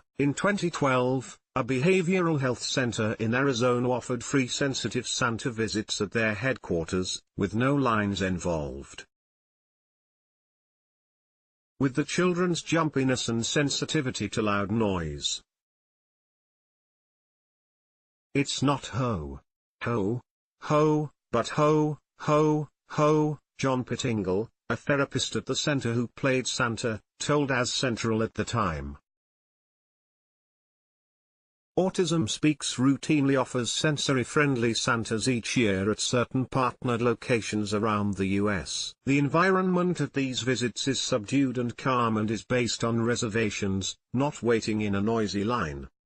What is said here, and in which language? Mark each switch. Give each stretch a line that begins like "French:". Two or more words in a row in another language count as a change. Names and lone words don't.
English: In 2012, a behavioral health center in Arizona offered free sensitive Santa visits at their headquarters, with no lines involved. With the children's jumpiness and sensitivity to loud noise. It's not ho, ho, ho, but ho, ho, ho, John Pittingle, a therapist at the center who played Santa, told As Central at the time. Autism Speaks routinely offers sensory-friendly Santas each year at certain partnered locations around the U.S. The environment at these visits is subdued and calm and is based on reservations, not waiting in a noisy line.